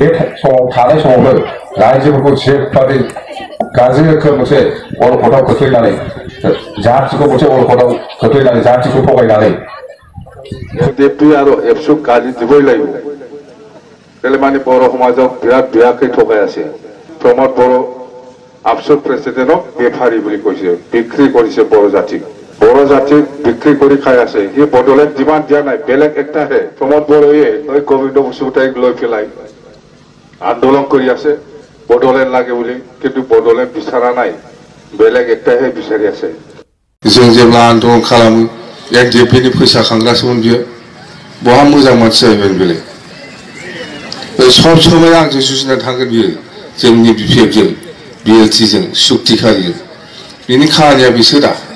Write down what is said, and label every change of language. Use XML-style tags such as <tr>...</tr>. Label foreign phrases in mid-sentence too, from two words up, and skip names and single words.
<brx>समाव थानाय समावनो रायजोफोरखौ जेब्लादि गाज्रि रोखोम मोनसे अलखदाव खोख्लैनानै जातिखौ मोनसे अलखदाव खोख्लैनानै जातिखौ थगायनानै देबदुइ आरो एबसु गाज्रि दुबैलायो बेले माने बर' समाजाव बिराद बेयाखै थगायासै प्रमद बर' आबसु प्रेसिडेन्टक बेफारी</brx> <as>বুলি কৈছে বিক্রি কৰিছে</as> <brx>बर'</brx> <as>জাতি বিক্রি কৰি খাই আছে ই বড়োলেণ্ড ডিমান্ড দিয়া নাই বেলেগ একটা হে প্ৰমোদ বড়োয়ে ওই গোবিন্দ বসুমতাৰীক লৈ পেলাই আন্দোলন কৰি আছে বড়োলেণ্ড লাগে বুলি কিন্তু বড়োলেণ্ড বিচাৰা নাই বেলেগ একটাহে বিচাৰি আছে</as> <brx>जों जेब्ला आन्दोलन खालामो एनडिएफनि फैसा खांग्रासोमोन बियो बहा मोजां मानसि जाहैबाय बेलाय सब समय आंजों जुजिना थांगोन बियो जोंनि बिपिएफजों बिएलटिजों सुक्तिखारिजों बिनि खामानिया बिसोरा</brx>